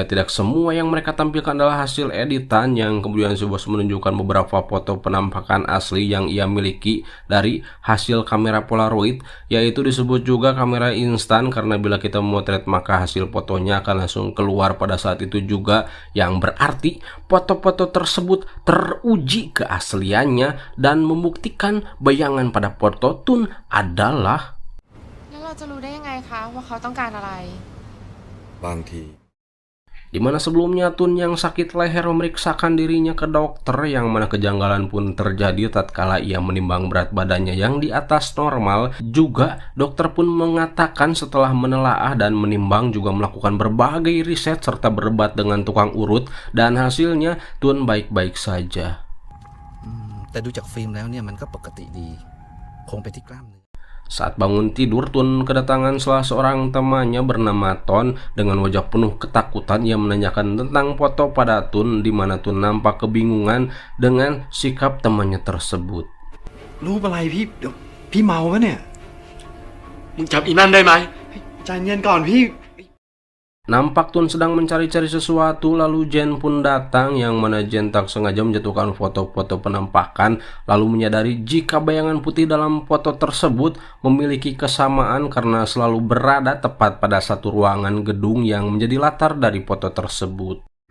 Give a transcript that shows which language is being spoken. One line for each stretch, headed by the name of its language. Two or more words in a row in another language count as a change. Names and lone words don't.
Indonesian: tidak semua yang mereka tampilkan adalah hasil editan, yang kemudian si bos menunjukkan beberapa foto penampakan asli yang ia miliki dari hasil kamera Polaroid, yaitu disebut juga kamera instan karena bila kita memotret maka hasil fotonya akan langsung keluar pada saat itu juga, yang berarti foto-foto tersebut teruji keasliannya dan membuktikan bayangan pada foto Tun adalah
Thai: แล้วเราจะรู้ได้ยังไงคะว่าเขาต้องการอะไร บางที
Indonesian: dimana sebelumnya Tun yang sakit leher memeriksakan dirinya ke dokter, yang mana kejanggalan pun terjadi tatkala ia menimbang berat badannya yang di atas normal. Juga dokter pun mengatakan setelah menelaah dan menimbang juga melakukan berbagai riset serta berdebat dengan tukang urut, dan hasilnya Tun baik-baik saja.
Thai: แต่ดูจากฟิล์มแล้วเนี่ยมันก็ปกติดีคงไปที่กล้ามเนื้อ
Indonesian: Saat bangun tidur, Tun kedatangan salah seorang temannya bernama Ton. Dengan wajah penuh ketakutan, ia menanyakan tentang foto pada Tun, di mana Tun nampak kebingungan dengan sikap temannya tersebut.
Thai: รูปอะไรพี่เดี๋ยวพี่เมาปะเนี่ย มึงจำอีนั่นได้ไหม ใจเย็นก่อนพี่
Indonesian: Nampak Tun sedang mencari-cari sesuatu, lalu Jen pun datang, yang mana Jen tak sengaja menjatuhkan foto-foto penampakan, lalu menyadari jika bayangan putih dalam foto tersebut memiliki kesamaan karena selalu berada tepat pada satu ruangan gedung yang menjadi latar dari foto tersebut.